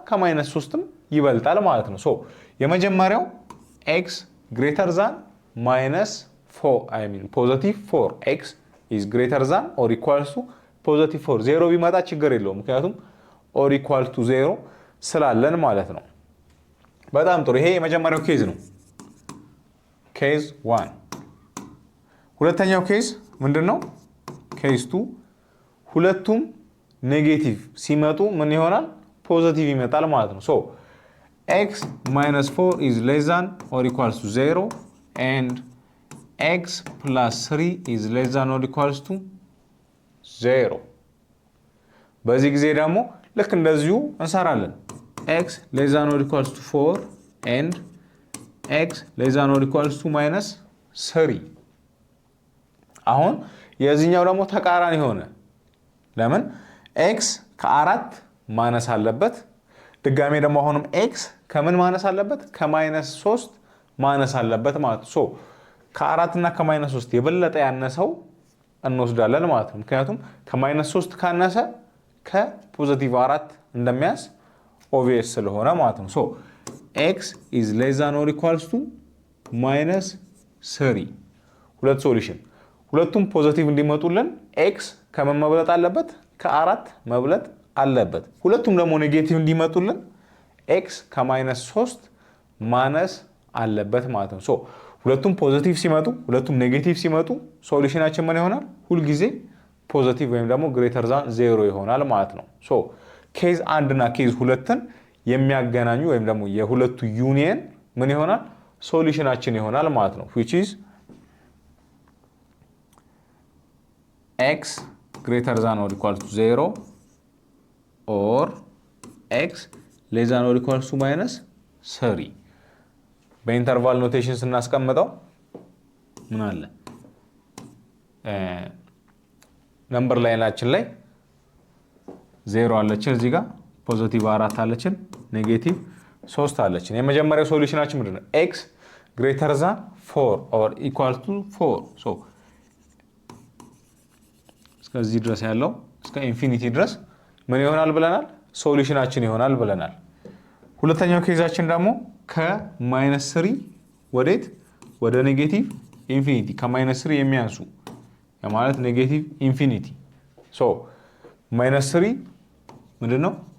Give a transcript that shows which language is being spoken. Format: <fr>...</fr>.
<am>ከ-3ም ይበልጣል ማለት ነው። ሶ የመጀመሪያው</am> <en>x greater than +4 x is greater than or equals to +4 0</en> <am>ቢመጣ ችግር የለውም ምክንያቱም</am> <en>or equal to 0</en> <am>ስላለን ማለት ነው። በጣም ጥሩ። ይሄ የመጀመሪያው ኬዝ ነው። ኬዝ 1። ሁለተኛው ኬዝ ምንድነው? ኬዝ 2 ሁለቱም ኔጌቲቭ ሲመጡ ምን ይሆናል? ፖዚቲቭ ይመጣል ማለት ነው። ሶ</am> <en>x - 4 is less than or equals to 0 and x plus 3 is less than or equals to 0.</en> <am>በዚህ ጊዜ ደግሞ ልክ እንደዚሁ እንሰራለን።</am> <en>x less than or equals to 4 and x less than or equals to -3.</en> <am>አሁን የዚህኛው ደግሞ ተቃራኒ ሆነ። ለምን? x ከ4 ማነስ አለበት። ድጋሜ ደግሞ አሁንም x ከምን ማነስ አለበት? ከ-3 ማነስ አለበት ማለት ነው። ሶ ከ4 እና ከ-3 የበለጠ ያነሰው እንወስዳለን ማለት ነው። ምክንያቱም ከ-3 ካነሰ ከ+4 እንደሚያንስ ኦብቪየስ ስለሆነ ማለት ነው። ሶ</am> <en>x is less than or equals to -3.</en> <am>ሁለት ሶሉሽን። ሁለቱም ፖዚቲቭ እንዲመጡልን x ከምን መብለጥ አለበት? ከ4 መብለጥ አለበት። ሁለቱም ደግሞ ኔጌቲቭ እንዲመጡልን x ከ-3 ማነስ አለበት ማለት ነው። ሶ ሁለቱም ፖዚቲቭ ሲመጡ ሁለቱም ኔጌቲቭ ሲመጡ ሶሉሽናችን ምን ይሆናል? ሁል ጊዜ ፖዚቲቭ ወይም ደግሞ ግሬተር ዛን 0 ይሆናል ማለት ነው። ሶ ኬዝ 1 እና ኬዝ 2ን የሚያገናኙ ወይም ደግሞ የሁለቱ ዩኒየን ምን ይሆናል? ሶሉሽናችን ይሆናል ማለት ነው።</am> <en>which is x greater than or equal to 0 or x less than or equals to -3.</en> <am>በኢንተርቫል ኖቴሽን ስናስቀምጠው ምን አለ? ነምበር ላይናችን ላይ 0 አለችን፣ እዚህ ጋር ፖዚቲቭ 4 አለችን፣ ኔጌቲቭ 3 አለችን። የመጀመሪያው ሶሉሽናችን ምንድነው?</am> <en>x greater than 4 or equal to 4.</en> <am>ሶ እስከዚህ ድረስ ያለው እስከ ኢንፊኒቲ ድረስ ምን ይሆናል ብለናል? ሶሉሽናችን ይሆናል ብለናል። ሁለተኛው ኬዛችን ደግሞ ከ-3 ወዴት? ወደ ኔጌቲቭ ኢንፊኒቲ። ከ-3 የሚያንሱ ማለት ኔጌቲቭ ኢንፊኒቲ። ሶ -3 ምንድነው?</am>